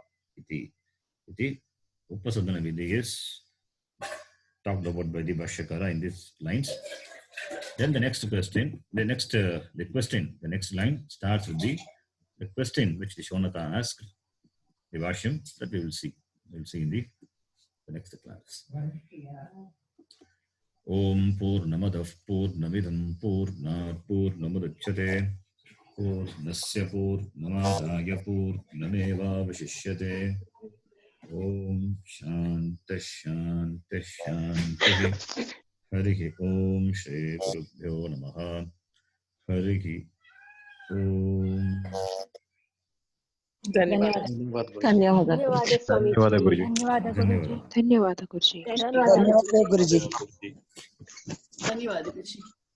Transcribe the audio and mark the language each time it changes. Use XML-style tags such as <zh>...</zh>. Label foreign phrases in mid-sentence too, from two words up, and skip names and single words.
<sa>इति उपसाधन विधि</sa> <en>is talked about by the Bhashyakara in these lines. Then the next question, the next line starts with the question which the Shaunaka asked, the Vashyam, that we will see. We will see in the next class.</en> <sa>ओम् पूर्णमदः पूर्णमिदं पूर्णात् पूर्णमुदच्यते पूर्णस्य पूर्णमादाय पूर्णमेवावशिष्यते। ओम शांति शांति शांति। हरिः ओम श्री गुरुभ्यो नमः। हरिः ओम।</sa> <kn>ಧನ್ಯವಾದ. ಧನ್ಯವಾದ ಧನ್ಯವಾದ ಗುರುಜಿ. ಧನ್ಯವಾದ ಗುರುಜಿ. ಧನ್ಯವಾದ ಗುರುಜಿ. ಧನ್ಯವಾದ ಗುರುಜಿ. ಧನ್ಯವಾದ ಗುರುಜಿ.</kn>